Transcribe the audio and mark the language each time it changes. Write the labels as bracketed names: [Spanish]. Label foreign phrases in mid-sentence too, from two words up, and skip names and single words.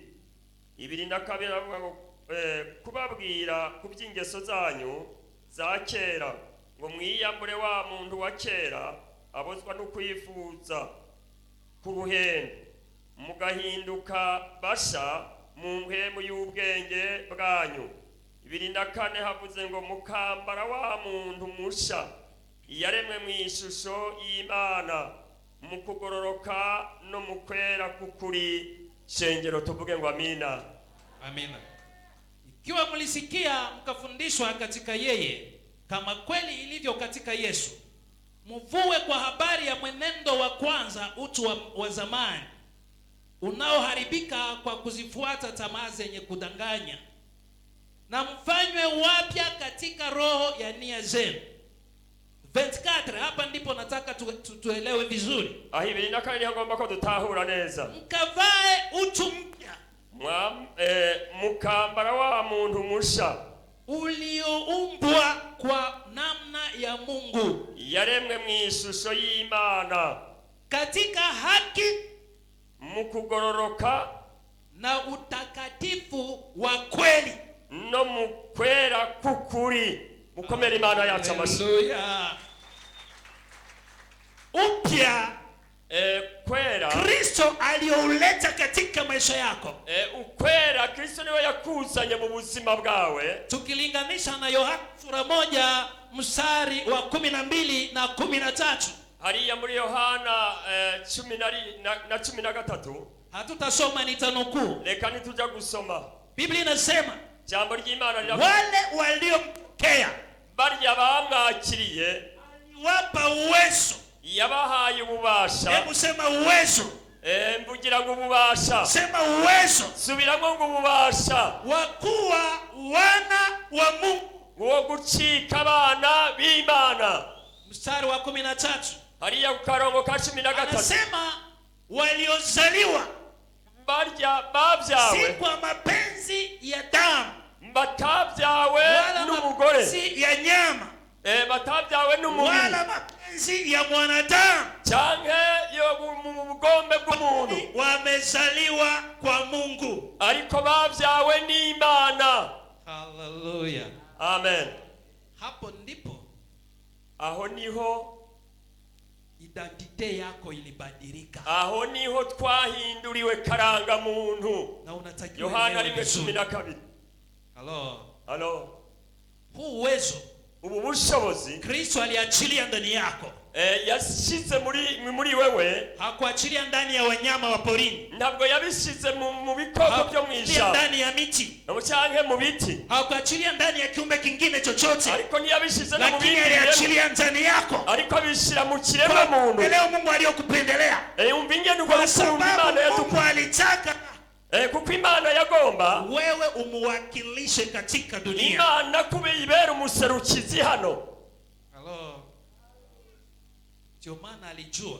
[Rundi] 22 haravuga ngo kubabwira ku by'ingeso zanyu za kera ngo mwiyambure wa muntu wa kera abozwa no kwifuza ku ruhendo, mugahinduka basha mu mpemu y'ubwenge bwanyu. 24 havuze ngo mukambara wa muntu musha yaremwe mu ishusho y'Imana, mu kugororoka no mu kwera kukuri. Shengero tuvuge ngo amina. Amina. [Swahili] Ikiwa mlisikia mkafundishwa katika yeye kama kweli ilivyo katika Yesu, mvue kwa habari ya mwenendo wa kwanza utu wa zamani unaoharibika kwa kuzifuata tamaa zenye kudanganya, na mfanywe wapya katika roho ya nia zenu. 24 hapa ndipo nataka tuelewe vizuri. [Rundi] Ahi 24 hagomba ko dutahura neza. [Swahili] Mkavae utu mpya. [Rundi] Mukambara wa muntu musha [Swahili] ulioumbwa kwa namna ya Mungu, [Rundi] yaremwe mu ishusho y'Imana, [Swahili] katika haki, [Rundi] mu kugororoka [Swahili] na utakatifu wa kweli, [Rundi] no mu kwera kukuri. Mukomere Imana yacu amashyi. [Swahili] Hallelujah. Upya [Rundi] kwera [Swahili] Kristo aliyouleta katika maisha yako. [Rundi] Ukwera Kristo niwe yakuzanye mu buzima bwawe. [Swahili] Tukilinganisha na Yohana sura 1 mstari wa 12 na 13. [Rundi] Hariya muri Yohana 10:13. [Swahili] Hatutasoma, nitanukuu. [Rundi] Reka nituja gusoma. [Swahili] Biblia inasema, [Rundi] jambo ry'Imana liravuga, [Swahili] wale waliompokea [Rundi] barya bamwakiriye [Swahili] aliwapa uwezo. [Rundi] yabahaye ububasha. [Swahili] Hebu sema uwezo. [Rundi] Mvugira ngo ububasha. [Swahili] Sema uwezo. [Rundi] Subiramo ngo ububasha. [Swahili] Wakuwa wana wa Mungu. [Rundi] Wo gucika abana b'Imana. [Swahili] Mstari wa 13. [Rundi] Hariya ku karongo ka 13. [Swahili] Anasema waliozaliwa [Rundi] barya babyawe [Swahili] si kwa mapenzi ya damu, [Rundi] batabyawe n'umugore, [Swahili] si ya nyama, [Rundi] batabyawe n'umubiri, [Swahili] wala mapenzi ya mwanadamu, [Rundi] canke yo mu bugombe bw'umuntu, wamezaliwa kwa Mungu, ariko babyawe n'Imana. Hallelujah. Amen. [Swahili] Hapo ndipo, [Rundi] aho niho [Swahili] identite yako ilibadilika. [Rundi] Aho niho twahinduriwe karanga muntu. [Swahili] Na unatakiwa Yohana 1:12. Halo. Huu uwezo, [Rundi] ubu bushobozi [Swahili] Kristo aliachilia ndani yako. [Rundi] Yashize muri wewe. [Swahili] Hakuachilia ndani ya wanyama wa porini. [Rundi] Ntabwo yabishize mu bikoko byo mwisha. [Swahili] Ndani ya miti. [Rundi] Cyangwa mu biti. [Swahili] Hakuachilia ndani ya kiumbe kingine chochote. [Rundi] Ariko ntiyabishize no mu biti. [Swahili] Lakini aliachilia ndani yako. [Rundi] Ariko abishira mu kiremwa muntu. [Swahili] Leo Mungu aliyokupendelea. [Rundi] Umvinge nuko Imana [Swahili] Mungu alitaka [Rundi] kuko Imana yagomba [Swahili] wewe umuwakilishe katika dunia. [Rundi] Imana kube ibera umuserukizi hano. [Swahili] Ndio maana alijua,